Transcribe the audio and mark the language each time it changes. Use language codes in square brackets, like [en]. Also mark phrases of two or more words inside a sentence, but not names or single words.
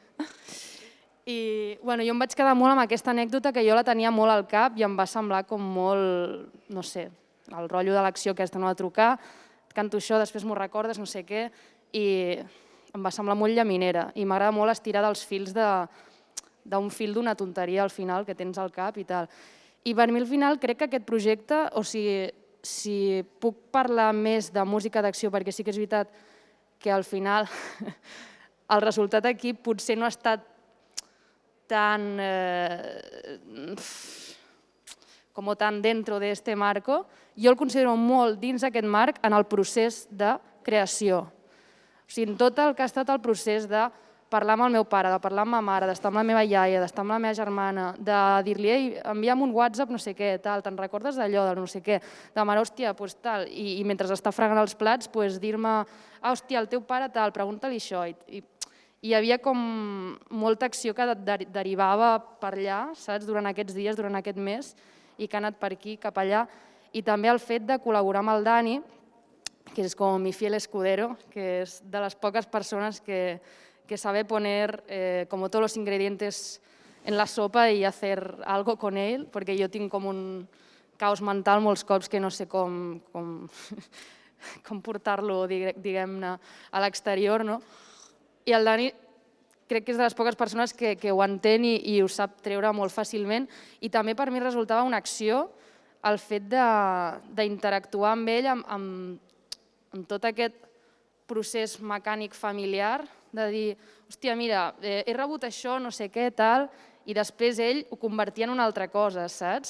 [ca] I jo em vaig quedar molt amb aquesta anècdota que jo la tenia molt al cap i em va semblar com molt, no sé, el rotllo de l'acció aquesta, no de trucar, et canto això, després m'ho recordes, no sé què, i em va semblar molt llaminera i m'agrada molt estirar dels fils d'un fil d'una tonteria al final que tens al cap i tal. I per mi al final crec que aquest projecte, o sigui, si puc parlar més de música d'acció, perquè sí que és veritat que al final el resultat aquí potser no ha estat tan [es] dentro de este marco, [ca] jo el considero molt dins d'aquest marc en el procés de creació. O sigui, en tot el que ha estat el procés de parlar amb el meu pare, de parlar amb ma mare, d'estar amb la meva iaia, d'estar amb la meva germana, de dir-li, ei, envia'm un WhatsApp, no sé què, tal, te'n recordes d'allò, de no sé què, de mare, hòstia, doncs tal, i mentre està fregant els plats, dir-me, hòstia, el teu pare tal, pregunta-li això. I hi havia com molta acció que derivava per allà, saps, durant aquests dies, durant aquest mes, i que ha anat per aquí, cap allà, i també el fet de col·laborar amb el Dani, que és com [es] mi fiel escudero, [ca] que és de les poques persones [es] que sabe poner como todos los ingredientes en la sopa y hacer algo con él, [ca] perquè jo tinc com un caos mental molts cops que no sé com portar-lo, diguem-ne, a l'exterior. I el Dani crec que és de les poques persones que ho entén i ho sap treure molt fàcilment, i també per mi resultava una acció el fet d'interactuar amb ell amb tot aquest procés mecànic familiar, de dir, hòstia, mira, he rebut això, no sé què, tal, i després ell ho convertia en una altra cosa, saps?